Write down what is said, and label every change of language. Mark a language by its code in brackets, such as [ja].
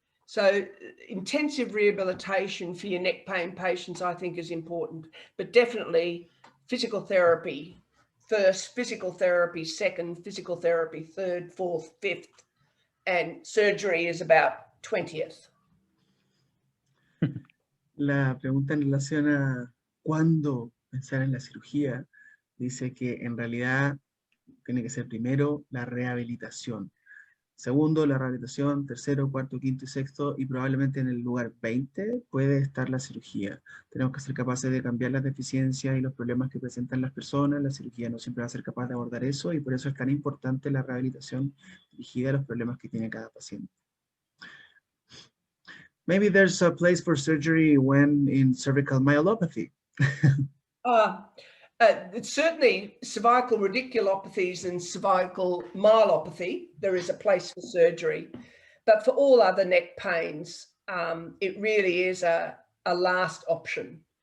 [en] So intensive rehabilitation for your neck pain patients, I think, is important, but definitely physical therapy first, physical therapy second, physical therapy third, fourth, fifth, and surgery is about 20th. [es] La pregunta en relación a cuándo pensar en la cirugía dice que en realidad tiene que ser primero la rehabilitación. Segundo, la rehabilitación, tercero, cuarto, quinto y sexto, y probablemente en el lugar 20 puede estar la cirugía. Tenemos que ser capaces de cambiar las deficiencias y los problemas que presentan las personas. La cirugía no siempre va a ser capaz de abordar eso, y por eso es tan importante la rehabilitación dirigida a los problemas que tiene cada paciente. [en] Maybe there's a place for surgery when in cervical myelopathy. Certainly cervical radiculopathies and cervical myelopathy, there is a place for surgery. But for all other neck pains, it really is a last option.